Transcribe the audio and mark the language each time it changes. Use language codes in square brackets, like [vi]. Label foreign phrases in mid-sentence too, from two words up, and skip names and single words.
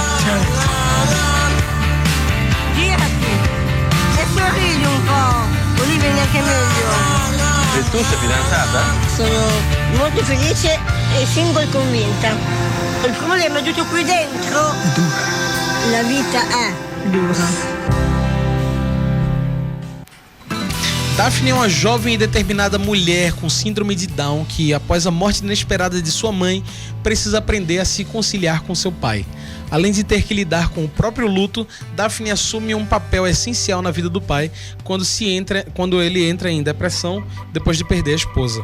[it] Certo. Girati e sorridi un po'. E tu sei fidanzata? Sono molto felice e single convinta. Il problema è tutto qui dentro. La vita è dura. [pt] Daphne é uma jovem e determinada mulher com síndrome de Down que, após a morte inesperada de sua mãe, precisa aprender a se conciliar com seu pai. Além de ter que lidar com o próprio luto, Daphne assume um papel essencial na vida do pai quando ele entra em depressão depois de perder a esposa.